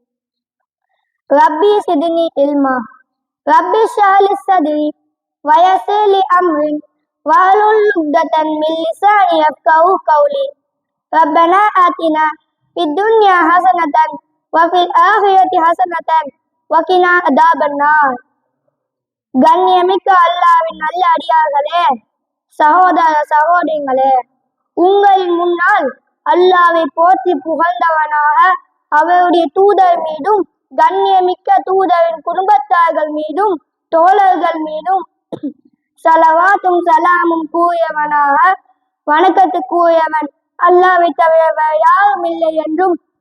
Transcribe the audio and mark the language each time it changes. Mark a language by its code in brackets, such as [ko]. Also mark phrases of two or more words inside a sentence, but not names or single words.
[ar] ربي زدني علما ربي اشرح لي صدري ويسر لي أمري واحلل عقدة من لساني يفقهوا قولي. ربنا آتنا في الدنيا حسنة وفي الآخرة حسنة وقنا عذاب النار. [ta] கண்ணியமிக்க அல்லாஹ்வின் நல்ல அடியார்களே, சகோதர சகோதரிகளே, உங்களின் முன்னால் அல்லாஹ்வை போற்றி புகழ்ந்தவனாக அவருடைய தூதர் மீதும் கண்ணியமிக்க தூதரின் குடும்பத்தார்கள் மீதும் தோழர்கள் மீதும் ஸலவாத்தும் ஸலாமும் கூறியவனாக வணக்கத்துக்குரியவன் அல்லாஹ்வை தவிர வேறு யாரும் இல்லை என்றும்